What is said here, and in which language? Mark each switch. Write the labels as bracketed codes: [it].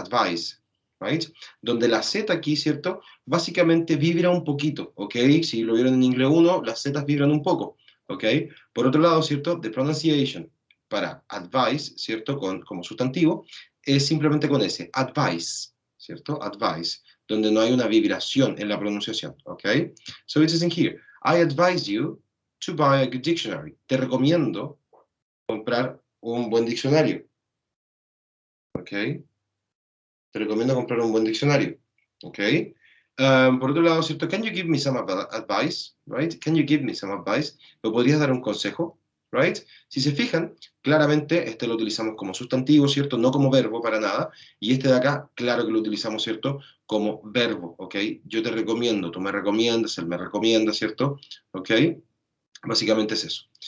[es] Advise, right? Donde la Z aquí, ¿cierto?, básicamente vibra un poquito, ¿ok? Si lo vieron en inglés 1, las Z vibran un poco, ¿ok? Por otro lado, ¿cierto?, [en] the pronunciation [es] para advise, ¿cierto?, como sustantivo, es simplemente con S, advice, ¿cierto? Advice, donde no hay una vibración en la pronunciación, ¿ok? [en] So it says in here, I advise you to buy a good dictionary. [es] Te recomiendo comprar un buen diccionario, ¿ok? Te recomiendo comprar un buen diccionario, ¿ok? Por otro lado, ¿cierto? [en] Can you give me some advice, right? Can you give me some advice? [es] ¿Me podrías dar un consejo? Right? Si se fijan, claramente este lo utilizamos como sustantivo, ¿cierto? No como verbo para nada. Y este de acá, claro que lo utilizamos, ¿cierto? Como verbo, ¿ok? Yo te recomiendo, tú me recomiendas, él me recomienda, ¿cierto? ¿Ok? Básicamente es eso.